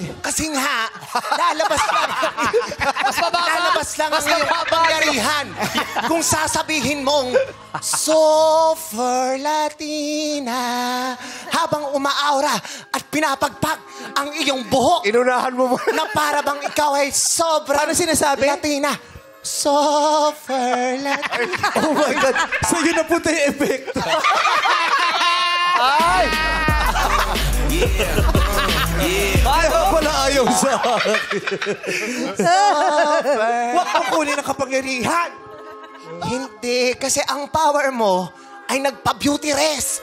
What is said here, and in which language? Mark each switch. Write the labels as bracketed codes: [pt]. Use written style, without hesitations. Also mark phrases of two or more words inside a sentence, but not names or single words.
[tl] Kasi nga, lalabas lang ang iyong kapangyarihan. Kung sasabihin mong, Super Latina, habang umaaura at pinapagpag ang iyong buhok Inunahan mo mo. na para bang ikaw ay sobrang Ano sinasabi? Latina. Super Latina. [en] Oh my God. [tl] So yun na po tayo epekto. Ay! Kaya pala ayaw sa akin. Huwag mo kunin ang kapangyarihan. Hindi, kasi ang power mo ay nagpa- [en] beauty rest.